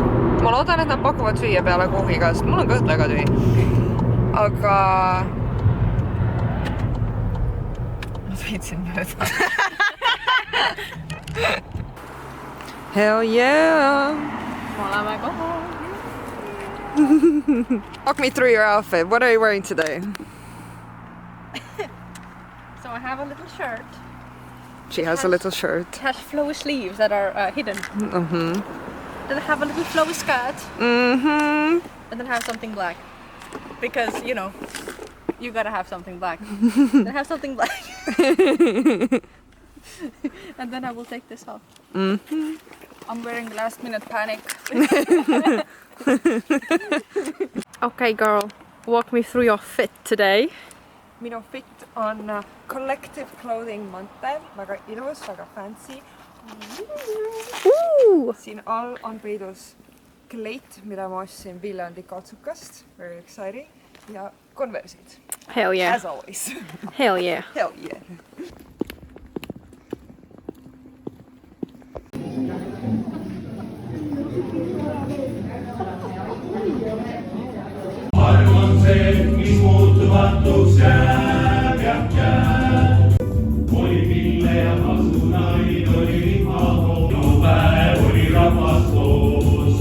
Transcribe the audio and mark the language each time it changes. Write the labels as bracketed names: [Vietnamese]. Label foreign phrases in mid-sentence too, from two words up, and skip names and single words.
[Estonian] Ma loodan, et nad pakuvad süüa peale kuhugiga, sest mul on kõht väga tühi. Aga... Ma sõitsin mööda. [English] Hell yeah! [Estonian] Me oleme kohal. [English] Walk me through your outfit. What are you wearing today? So I have a little shirt. She has a little shirt. It has flowy sleeves that are hidden. Mm-hmm. Then I have a little flowy skirt. Mm-hmm. And then I have something black. Because, you know, you gotta have something black. Then I have something black. And then I will take this off. Mm-hmm. I'm wearing last minute panic. Okay, girl, walk me through your fit today. [Estonian] Minu fit on Collective Clothing Monte, väga ilus, väga fancy, Siin all on peidus kleit, mida ma ostsin Viljandi Katsukast, [English] very exciting, [Estonian] ja Converse'id. [English] Hell yeah. As always. Hell yeah. Hell yeah. [Estonian] Arvon see, mis muutumatuks jääb, jääb. Oli pille ja asunaid, oli lihahoog, no päev oli rahvas koos.